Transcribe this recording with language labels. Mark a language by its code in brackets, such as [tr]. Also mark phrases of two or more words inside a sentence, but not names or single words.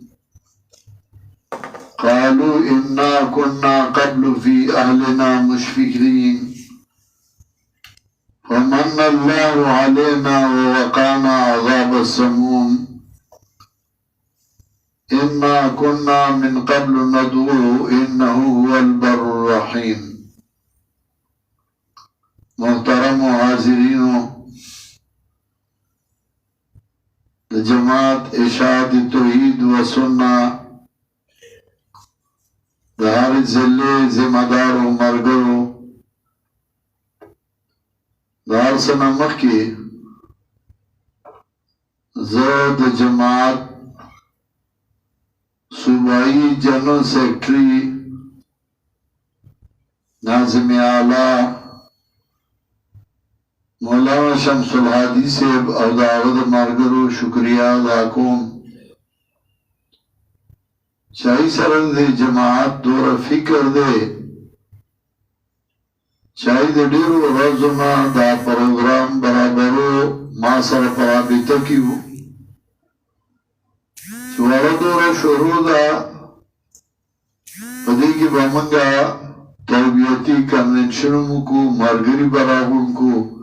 [ar] قالوا إنا كنا قبل في أهلنا مشفقين فمن الله علينا ووقانا عذاب السموم إنا كنا من قبل ندعوه إنه هو البر الرحيم. [ps] محترم حاضرین جماعت اشاعت توحید و سنة د هر ضلع ذمہ دارو مرګرو د هر څه نه مخکې زه د جماعت صوبائی جنرل سیکٹری ناظم اعلی مولانا شمس الحادی صاحب او د هغه د ملګرو شکریه ادا کوم چای سره د جماعت دوره فکر دی چای د ډیرو ورځو نه دا پروګرام برابرو ما سره په رابطه کې وو چې وړه دوره شروع ده په دې کې به موږ تربیتي کنونشن وکړو ملګري به راغونډ